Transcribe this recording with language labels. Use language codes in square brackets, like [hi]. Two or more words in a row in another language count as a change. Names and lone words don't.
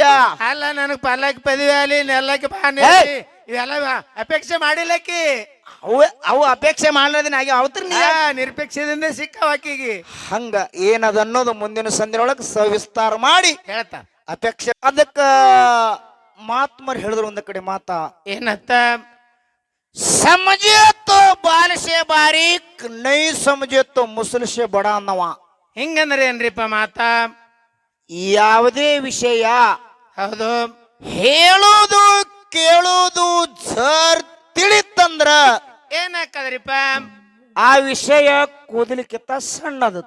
[kn] ಅಲ್ಲ ನನಗ್ ಪಲ್ಲಕ್ಕಿ ಪದವಿ ಅಲ್ಲಿ ನೆಲ್ಲಕ್ಕಿ ಬಾನಿ ಇವೆಲ್ಲ ಅಪೇಕ್ಷೆ ಮಾಡಿಲ್ಲಕ್ಕಿ ಅವು ಅಪೇಕ್ಷೆ ಮಾಡ್ಲದಿನ ಆಗಿ ಅವತ್ರ ನಿರಪೇಕ್ಷದಿಂದ ಸಿಕ್ಕವ ಆಕಿಗೆ ಹಂಗ ಏನದ ಅನ್ನೋದು ಮುಂದಿನ ಸಂದಿನೊಳಗೆ ಸವಿಸ್ತಾರ ಮಾಡಿ ಹೇಳ್ತಾ ಅಪೇಕ್ಷೆ ಅದಕ್ಕ ಮಾತ್ಮರ್ ಹೇಳಿದ್ರು ಒಂದ ಕಡೆ ಮಾತಾ ಏನತ್ತ [hi] समझे तो बाल से बारीक नहीं समझे तो मुसल से बड़ा ಅನ್ನವ [kn] ಹಿಂಗಂದ್ರೆ ಏನ್ರಿಪ್ಪ ಮಾತಾ ಯಾವುದೇ ವಿಷಯ ಹೌದು ಹೇಳೋದು ಕೇಳೋದು ಜರ್ ತಿಳಿತಂದ್ರ ಏನಾಕದ್ರಿಪ್ಪ ಆ ವಿಷಯ ಕೂದಲಿಕ್ಕಿಂತ ಸಣ್ಣದತ್ತು